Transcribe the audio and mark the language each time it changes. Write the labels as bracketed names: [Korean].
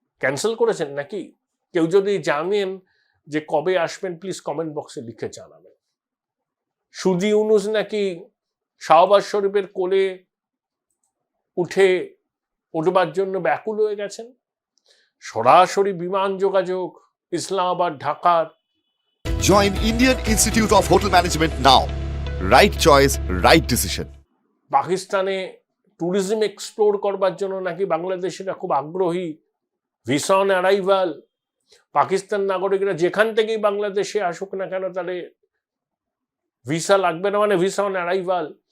[Bangla] Cancel করেছেন নাকি? কেউ যদি জানেন যে কবে আসবেন, প্লিজ কমেন্ট বক্সে লিখে জানাবেন। সুজি ইউনুস নাকি শাহবাজ শরীফের কোলে উঠবার জন্য ব্যাকুল হয়ে গেছেন। সরাসরি বিমান যোগাযোগ ইসলামাবাদ ঢাকার। [English] Join Indian Institute of Hotel Management now. Right choice, right decision. [Bangla] পাকিস্তানে ট্যুরিজম এক্সপ্লোর করবার জন্য নাকি বাংলাদেশিরা খুব আগ্রহী। ভিসা অন অ্যারাইভাল, পাকিস্তান নাগরিকরা যেখান থেকেই বাংলাদেশে আসুক না কেন তাহলে ভিসা লাগবে না, মানে ভিসা অন অ্যারাইভাল।